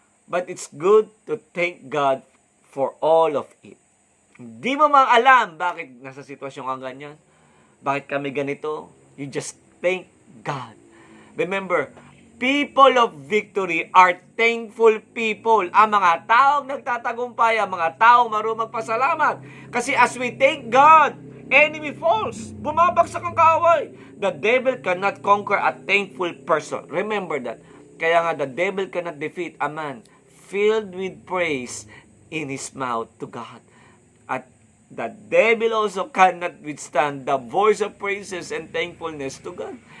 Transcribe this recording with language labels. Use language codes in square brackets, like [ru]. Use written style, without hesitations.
[en] But it's good to thank God for all of it. [tl] Hindi mo mang alam bakit nasa sitwasyon kang ganyan. Bakit kami ganito? [en] You just thank God. Remember, people of victory are thankful people. [tl] Ang mga taong nagtatagumpay, ang mga taong marunong magpasalamat. [en] Kasi as we thank God, enemy falls. [tl] Bumabagsak ang kaaway. [en] The devil cannot conquer a thankful person. Remember that. [tl] Kaya nga, [en] the devil cannot defeat a man filled with praise in his mouth to God. At the devil also cannot withstand the voice of praises and thankfulness to God.